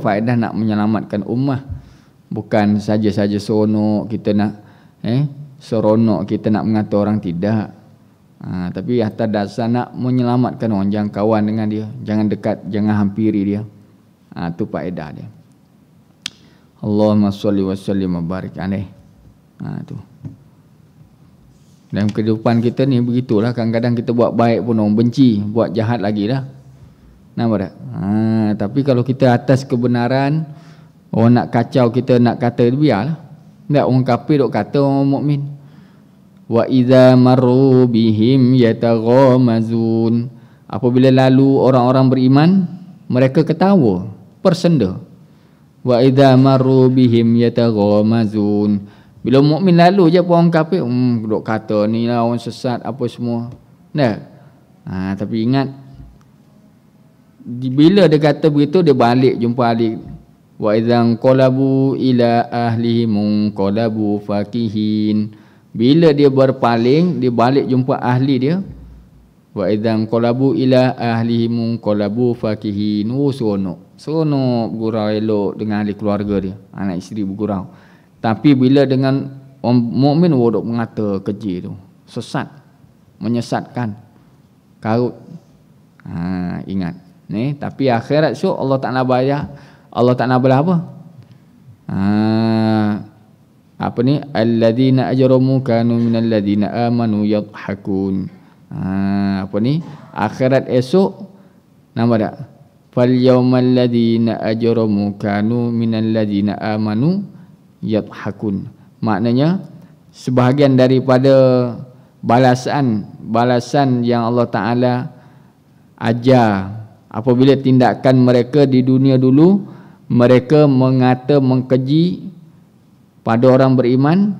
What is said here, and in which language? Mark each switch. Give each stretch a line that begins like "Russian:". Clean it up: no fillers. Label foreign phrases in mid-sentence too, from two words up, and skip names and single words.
Malay: Faedah nak menyelamatkan ummah. Bukan saja-saja seronok kita nak seronok kita nak mengata orang, tidak. Tapi atas dasar nak menyelamatkan orang, jangan kawan dengan dia, jangan dekat, jangan hampiri dia. Itu faedah dia.
Arabic: اللهم صل وسلم وبارك عليه.
Malay: Tu. Dalam kehidupan kita ni begitulah, kadang-kadang kita buat baik pun orang benci, buat jahat lagi dah. Nampak tak? Tapi kalau kita atas kebenaran, orang nak kacau kita, nak kata, biarlah. Tak, orang kafir duk kata orang mukmin.
Arabic: وإذا مروا بهم يتغامزون.
Malay: Apabila lalu orang-orang beriman, mereka ketawa, bersenda.
Arabic: وإذا مروا بهم يتغامزون.
Malay: Bila mukmin lalu je orang kafir, duk kata ni lah orang sesat apa semua. Tapi ingat, bila dia kata begitu, dia balik jumpa ahli.
Arabic: وإذا قلبوا إلى أهلهم قلبوا فكهين.
Malay: Bila dia berpaling, dia balik jumpa ahli dia.
Arabic: وإذا قلبوا إلى أهلهم قلبوا فكهين.
Malay: Seronok bergurau elok dengan ahli keluarga dia, anak isteri bergurau. Tapi bila dengan orang mukmin, duk mengata keji tu, sesat, menyesatkan, karut. Ingat ni, tapi akhirat esok Allah Taala bayar. Allah Taala bala apa? Apa ni?
Arabic: الذين أجرموا كانوا من الذين آمنوا يضحكون.
Malay: Apa ni? Akhirat esok, nama tak?
Arabic: فاليوم الذين أجرموا كانوا من الذين آمنوا يضحكون.
Malay: Maknanya sebahagian daripada balasan yang Allah Taala ajar apabila tindakan mereka di dunia dulu, mereka mengata, mengkeji pada orang beriman.